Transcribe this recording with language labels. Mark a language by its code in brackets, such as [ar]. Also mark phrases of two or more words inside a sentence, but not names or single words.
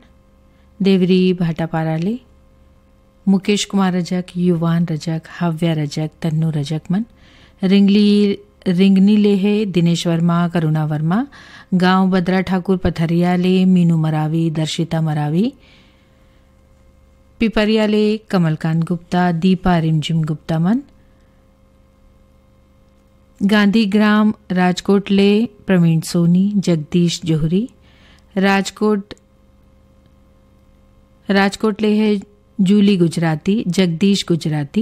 [hne] देवरी भाटापाराले मुकेश कुमार रजक, युवान रजक, हव्या रजक, तन्नू रजक मन। रिंगनी ले है दिनेश वर्मा, करुणा वर्मा। गांव बद्रा ठाकुर पथरिया ले मीनू मरावी, दर्शिता मरावी। पिपरिया ले कमलकांत गुप्ता, दीपा रिमझिम गुप्ता मन। गांधीग्राम राजकोट ले प्रवीण सोनी, जगदीश जोहरी। राजकोट ले है जूली गुजराती, जगदीश गुजराती।